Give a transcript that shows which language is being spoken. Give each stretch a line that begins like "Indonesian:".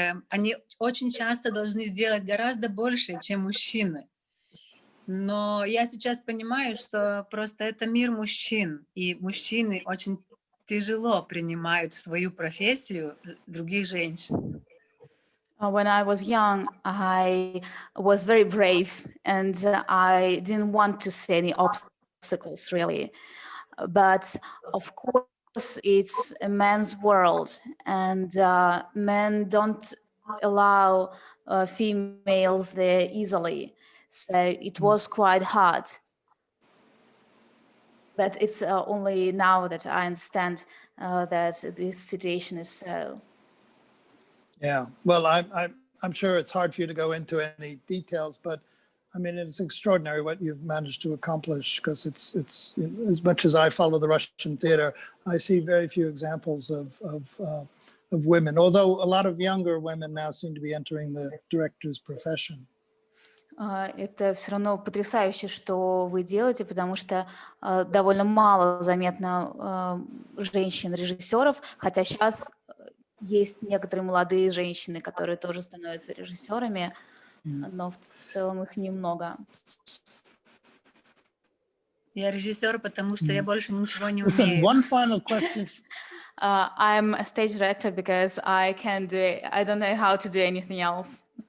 Russian: Они очень часто должны сделать гораздо больше, чем мужчины. Но я сейчас понимаю, что просто это мир мужчин, и мужчины очень тяжело принимают в свою профессию других женщин.
English: When I was young, I was very brave and I didn't want to see any obstacles really. But of course, it's a man's world and men don't allow females there easily. So it was quite hard. But it's only now that I understand that this situation is so. Yeah, well, I'm sure it's hard for you to go into any details, but I mean, it's extraordinary what you've managed to accomplish, because it's as much as I follow the Russian theater, I see very few examples of women, although a lot of younger women now seem to be entering the director's profession.
Russian: Это все равно потрясающе, что вы делаете, потому что довольно мало заметно женщин-режиссеров, хотя сейчас есть некоторые молодые женщины, которые тоже становятся режиссерами, но в целом их немного. Я режиссер, потому что я больше ничего не
English: Listen,
Russian: умею.
English: one final question. I'm a stage director because I don't know how to do anything else.